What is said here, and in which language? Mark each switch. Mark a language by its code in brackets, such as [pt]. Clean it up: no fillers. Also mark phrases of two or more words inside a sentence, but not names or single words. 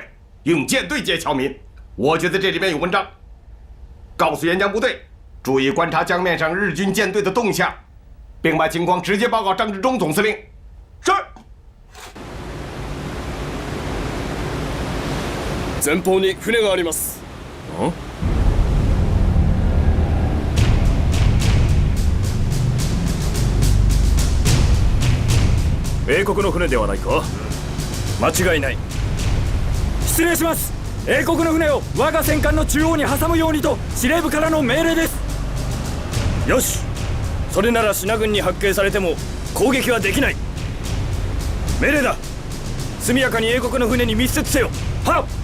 [zh] 用舰队接侨民，我觉得这里面有文章。告诉沿江部队，注意观察江面上日军舰队的动向，并把情况直接报告张治中总司令。是。 [ja] 前方に船があります。英国の船ではないか？間違いない。失礼します。英国の船を我が戦艦の中央に挟むようにと司令部からの命令です。よし、それなら品軍に発見されても攻撃はできない。命令だ。速やかに英国の船に密接せよ。はっ。